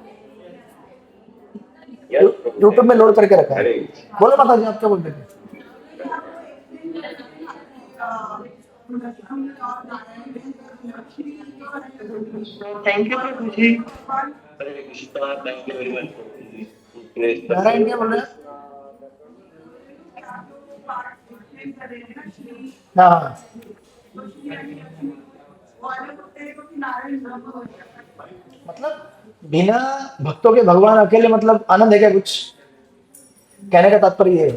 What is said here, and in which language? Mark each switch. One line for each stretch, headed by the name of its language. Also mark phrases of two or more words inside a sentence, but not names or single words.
Hindi: यूट्यूब में लोड करके रखा है। बोलो माता जी आप क्या बोलते थे?
English: thank you
Hindi: प्रभु जी। हरे कृष्णा,
English: thank you very much.
Hindi: नारायण क्या बोल रहे हैं? हाँ मतलब बिना भक्तों के भगवान अकेले मतलब आनंद है क्या कुछ? कहने का तात्पर्य ये है।